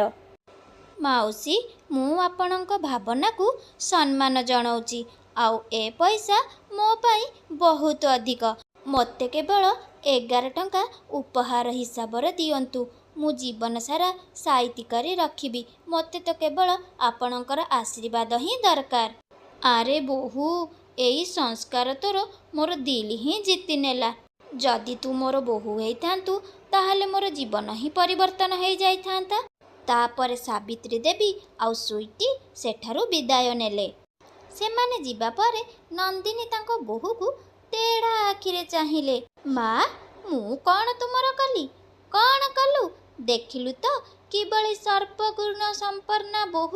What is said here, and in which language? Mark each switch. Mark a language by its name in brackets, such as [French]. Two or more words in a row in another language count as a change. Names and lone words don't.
[Odia] ମାଉସୀ ମୁଁ ଆପଣଙ୍କ ଭାବନା କୁ ସମ୍ମାନ ଜଣାଉଛି, ଆଉ ଏ ପଇସା ମୋ ପାଇଁ ବହୁତ ଅଧିକ। ମତେ କେବଳ 11 ଟଙ୍କା ଉପହାର ହିସାବ ରେ ଦିଅନ୍ତୁ, ମୁଁ ଜୀବନ ସାରା ସାଇତି କରି ରଖିବି। ମତେ ତ କେବଳ ଆପଣଙ୍କର ଆଶୀର୍ବାଦ ହିଁ ଦରକାର। ଆରେ ବୋହୂ ଏଇ ସଂସ୍କାର ତୋର ମୋର ଦିଲ ହିଁ ଜିତି ନେଲା। ଯଦି ତୁ ମୋର ବୋହୂ ହେଇଥାନ୍ତୁ ତାହାଲେ ମୋର ଜୀବନ ହିଁ ପରିବର୍ତ୍ତନ ହୋ ଯାଇଥାନ୍ତା। ତାପରେ ସାବିତ୍ରୀ ଦେବୀ ଆଉ ସୁଇଟି ସେଠାରୁ ବିଦାୟ ନେଲେ। ସେମାନେ ଯିବା ପରେ ନନ୍ଦିନୀ ତାଙ୍କ ବୋହୂକୁ ତେଢ଼ା ଆଖିରେ ଚାହିଁଲେ। ମା, ମୁଁ କ'ଣ ତୁମର କଲି? କ'ଣ କଲୁ? ଦେଖିଲୁ ତ କିଭଳି ସର୍ବଗୁଣ ସମ୍ପନ୍ନା ବୋହୂ।